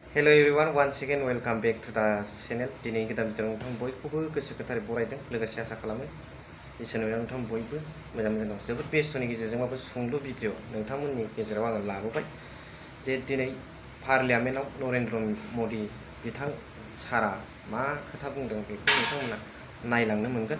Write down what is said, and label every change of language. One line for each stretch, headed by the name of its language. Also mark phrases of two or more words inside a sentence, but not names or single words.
English: Hello everyone, once again welcome back to the channel.
Bodo: दिनै गोदान भिडिअ नोंथां बयखौबो गोसो गोथारै बरायदों लोगोसे आसा खालामो इसोरनाव नोंथां बयबो मोजां दं। जोबोद बेस्थ'नि गेजेरजोंबाबो सुंद' भिडिअ नोंथांमोननि गेजेराव आङो लाबोबाय जे दिनै पार्लियामेन्टआव नरेन्द्र मदि बिथां सारा मा खोथा बुंदों बेखौ नोंथांमोना नायलांनो मोनगोन।